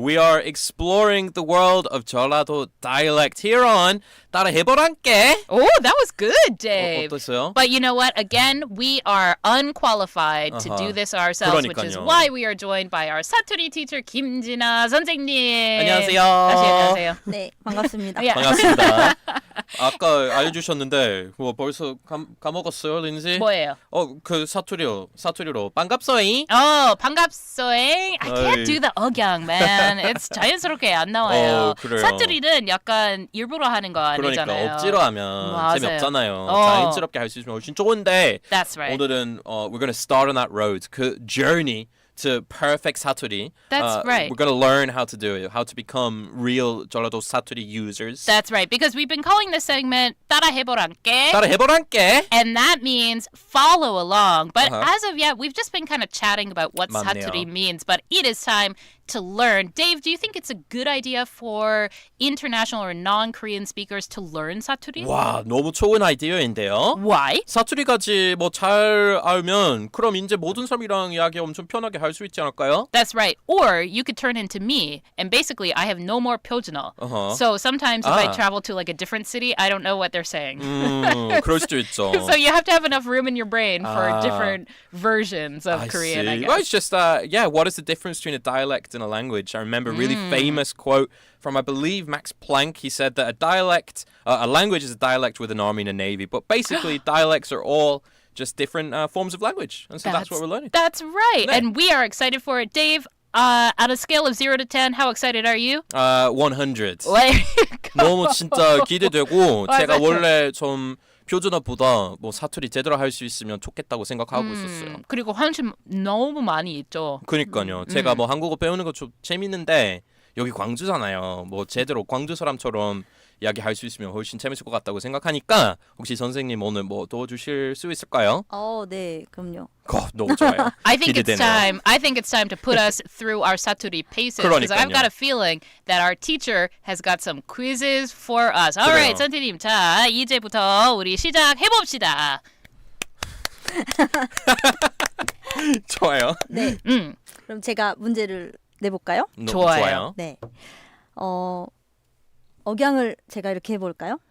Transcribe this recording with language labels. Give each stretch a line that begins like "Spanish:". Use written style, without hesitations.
English: We are exploring the world of 전라도 dialect here on 따라 해보란께. Oh, that was good, Dave.
Korean: 어떠세요?
English: But you know what? Again, we are unqualified to do this ourselves, which is why we are joined by our 사투리 teacher 김진아 선생님.
Korean: 안녕하세요. 다시 안녕하세요. 네, 반갑습니다. 반갑습니다. 아까 알려주셨는데 뭐 벌써 까먹었어요, 린지? 뭐예요? 그 사투리로 반갑소잉. 반갑소잉.
English: I can't do the 억양, man.
Korean: It's 자연스럽게 안 나와요. 그래요. 사투리는 약간 일부러 하는 거 아니잖아요. 그러니까 억지로 하면 맞아요. 재미없잖아요. 자연스럽게 할 수 있으면 훨씬 좋은데.
English: That's right.
Korean: 오늘은
English: we're going to start on that road. 그 journey to perfect 사투리. That's right. We're going to learn how to do it, how to become real 전라도 사투리 users. That's right, because we've been calling this segment 따라해보란께. 따라해보란께. And that means follow along. But as of yet, we've just been kind of chatting about what 맞네요. 사투리 means. But it is time to learn. Dave, do you think it's a good idea for international or non-Korean speakers to learn 사투리?
Korean: 와, 너무 좋은 아이디어인데요.
English: Why?
Korean: 사투리까지 뭐 잘 알면 그럼 이제 모든 사람이랑 이야기 엄청 편하게 할 수 있지 않을까요?
English: That's right. Or you could turn into me, and basically I have no more 표준어. So sometimes if I travel to like a different city, I don't know what they're saying.
Korean: 그럴 수도 있죠.
English: So you have to have enough room in your brain for different versions of Korean, I guess. Well, it's just, what is the difference between a dialect and a language? I remember a really famous quote from, I believe, Max Planck. He said that a language is a dialect with an army and a navy, but basically dialects are all just different forms of language. And so that's what we're learning. That's right. 네. And we are excited for it. Dave, on a scale of 0 to 10, how excited are you? 100. Go.
Korean: 너무 진짜 기대되고 제가 원래 좀 표준어보다 뭐 사투리 제대로 할 수 있으면 좋겠다고 생각하고 있었어요. 그리고 한참 너무 많이 있죠. 그러니까요. 제가 뭐 한국어 배우는 거 좀 재밌는데 여기 광주잖아요. 뭐 제대로 광주 사람처럼 이야기할 수 있으면 훨씬 재밌을 것 같다고 생각하니까 혹시 선생님 오늘 뭐 도와주실 수 있을까요? 네, 그럼요. 너무 좋아요.
English: I think it's time to put us through our 사투리 paces because I've got a feeling that our teacher has got some quizzes for us. All right, 선생님.
Korean: 자, 이제부터 우리 시작해 봅시다. 좋아요. 네. 그럼 제가 문제를 내볼까요? 좋아요. 네. 억양을 제가 이렇게 해볼까요?